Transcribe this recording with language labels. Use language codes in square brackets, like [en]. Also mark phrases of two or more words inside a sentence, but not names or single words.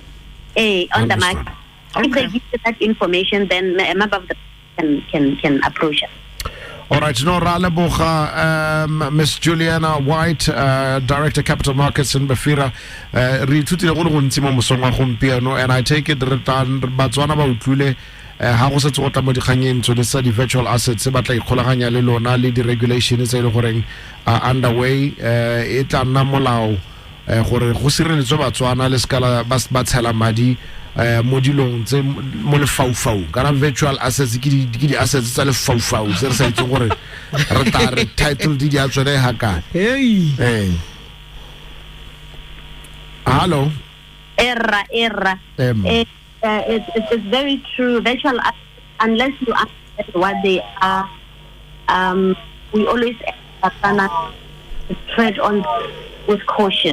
[en] On the market. If they give you that information, then a member of the can approach us. All right, no, Miss Juliana White, Director Capital Markets in Bafira, and I take it [tn] Batswana ba utlwile ha go se tsota mo dikganyeng tso tsa di [en] virtual assets [tn] ba tla ikgolaganya le lona le di regulations tse le goreng underway e tla nna molao gore go sireletswe Batswana le skala ba tshela madi mo dilong tse mo lefaufau kana [en] virtual assets [tn] ke di assets tsa lefaufau se re sa itse gore re ta re title di a tswele ha ka hello [en] it's very true. Virtual assets, unless you understand what they are, we always tread on with caution.